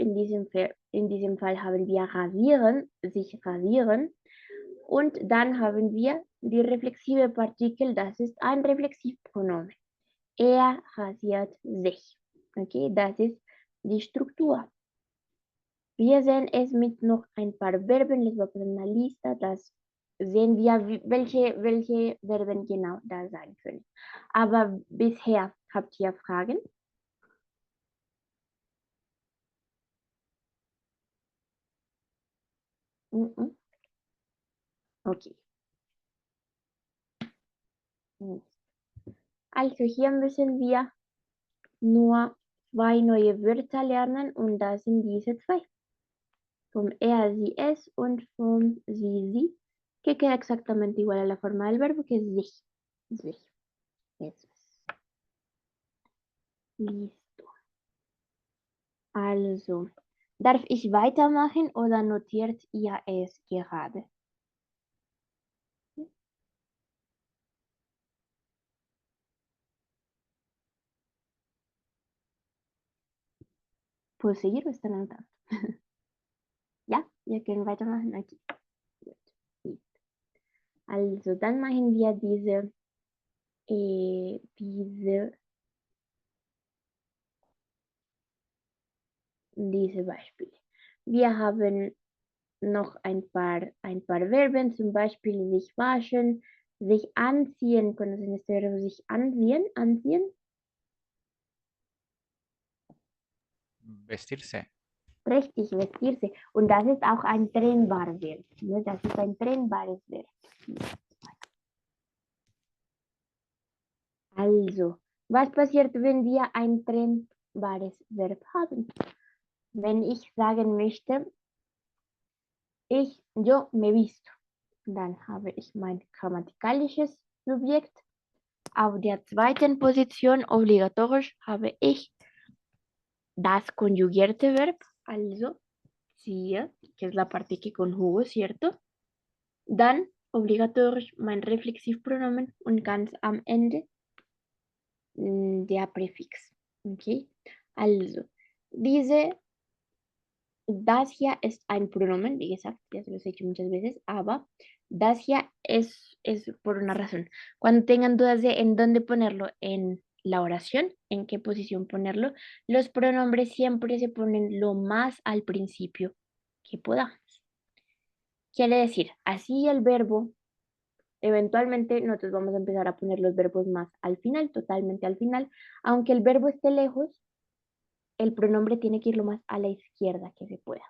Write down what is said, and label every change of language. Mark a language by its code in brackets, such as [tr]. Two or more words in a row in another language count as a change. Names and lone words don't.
[de] In diesem Fall haben wir rasieren, sich rasieren. Und dann haben wir die reflexive Partikel, das ist ein Reflexivpronomen. Er rasiert sich. Okay, das ist die Struktur. Wir sehen es mit noch ein paar Verben. [es] Les voy a poner una lista. [de] Das sehen wir, welche Verben genau da sein können. Aber bisher habt ihr Fragen? Okay. Also hier müssen wir nur 2 neue Wörter lernen und das sind diese 2. Vom er, sie, es und vom sie, [es] que queda exactamente igual a la forma del verbo que es [de] sich. Sich. [es] Eso es. Listo. [de] Also, darf ich weitermachen oder notiert ihr es gerade? [es] ¿Puedo seguir o están anotando? [de] Ja, wir können weitermachen. Okay. Gut. Listo. Also, dann machen wir diese Beispiele. Wir haben noch ein paar Verben, zum Beispiel sich waschen, sich anziehen. [es] ¿Conocen este verbo [de] sich anziehen? Anziehen. [es] Vestirse. [de] Richtig, vestirse. Und das ist auch ein trennbares Verb. Ne? Das ist ein trennbares Verb. Also, was passiert, wenn wir ein trennbares Verb haben? Wenn ich sagen möchte, [es] yo me visto, [de] dann habe ich mein grammatikalisches Subjekt. Auf der zweiten Position obligatorisch habe ich das conjugierte Verb, also ziehe, [es] que es la parte que conjugo, ¿cierto? [de] Dann obligatorisch mein Reflexivpronomen und ganz am Ende der Präfix. Okay? Also, das hier ist ein Pronomen, wie gesagt, [es] ya se los he dicho muchas veces, [de] aber das hier [es] es por una razón. Cuando tengan dudas de en dónde ponerlo en la oración, en qué posición ponerlo, los pronombres siempre se ponen lo más al principio que podamos. Quiere decir, así el verbo, eventualmente nosotros vamos a empezar a poner los verbos más al final, totalmente al final, aunque el verbo esté lejos, el pronombre tiene que ir lo más a la izquierda que se pueda.